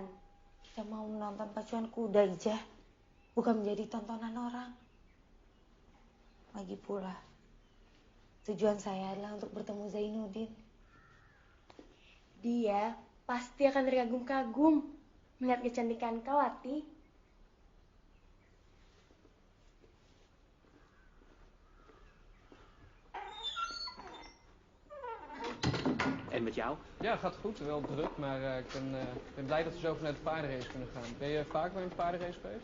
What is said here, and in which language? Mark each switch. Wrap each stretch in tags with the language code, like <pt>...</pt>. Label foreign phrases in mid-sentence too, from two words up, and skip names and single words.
<id>Kita mau menonton pacuan kuda, Ijah. Bukan menjadi tontonan orang. Lagi pula, tujuan saya adalah untuk bertemu Zainuddin. Dia pasti akan terkagum-kagum melihat kecantikan kau, Ati.</id> <nl>En met jou? Ja, gaat goed. Wel druk, maar ik ben blij dat we zo naar de paardenrace kunnen gaan. Ben je vaak bij een paardenrace geweest?</nl>